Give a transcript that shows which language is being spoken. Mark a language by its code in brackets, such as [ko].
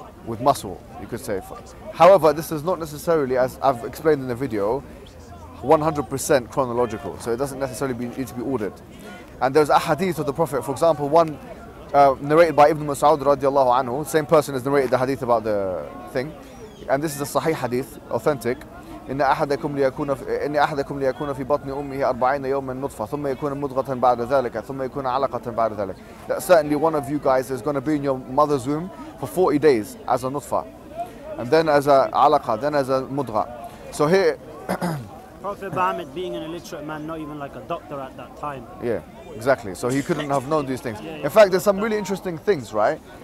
[en] With muscle, you could say. However, this is not necessarily, as I've explained in the video, 100% chronological. So it doesn't necessarily need to be ordered. And there's a hadith of the Prophet, for example, one narrated by Ibn Mas'ud radiallahu anhu. Same person has narrated the hadith about the thing. And this is a sahih hadith, authentic. [ar] إن أحدكم ليكون في بطن أمه 40 يوما نطفة ثم يكون مضغة بعد ذلك ثم يكون علقة بعد ذلك. [en] That certainly one of you guys is going to be in your mother's womb for 40 days as a nutfa, and then as a alaqa, then as a mudgha. So here, Prophet Muhammad being an illiterate man, not even like a doctor at that time. yeah, exactly. So he couldn't have known these things. In fact, there's some really interesting things, right?